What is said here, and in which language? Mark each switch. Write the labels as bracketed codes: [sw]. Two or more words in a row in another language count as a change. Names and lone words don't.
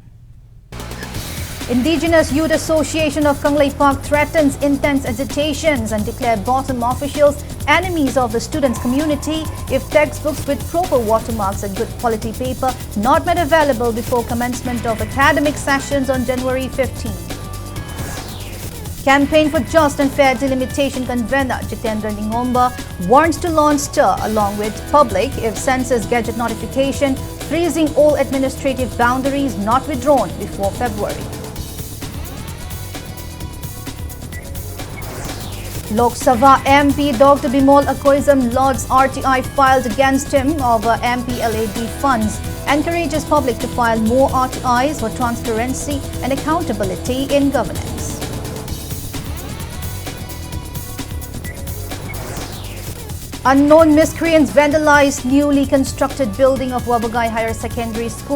[en] Indigenous Youth Association of Kanglei Park threatens intense agitations and declared bottom officials enemies of the students' community if textbooks with proper watermarks and good quality paper not made available before commencement of academic sessions on January 15. Campaign for Just and Fair Delimitation convener Jitendra Ningomba warns to launch stir along with public if census gadget notification freezing all administrative boundaries not withdrawn before February. Lok Sabha MP Dr. Bimol Akoizam lodges RTI filed against him over MPLAD funds, encourages public to file more RTIs for transparency and accountability in governance. Unknown miscreants vandalized newly constructed building of Wabagai Higher Secondary School.